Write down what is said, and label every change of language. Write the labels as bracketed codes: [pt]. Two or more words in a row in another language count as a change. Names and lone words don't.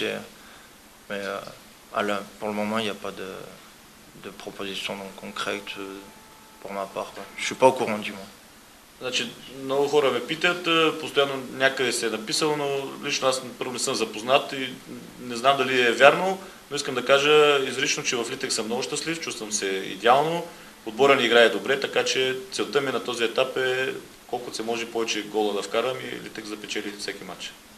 [fr] Mais pour le moment, il n'y a pas de proposition concrète pour ma part. Je ne suis pas au courant du moins. [bg] Значи, много хора ме питат, постоянно някъде се е написало, но лично аз първо не съм запознат и не знам дали е вярно, но искам да кажа изрично, че в Литек съм много щастлив, чувствам се идеално, отбора ни играе добре, така че целта ми на този етап е колкото се може повече гола да вкарам и Литек да печели всеки матч.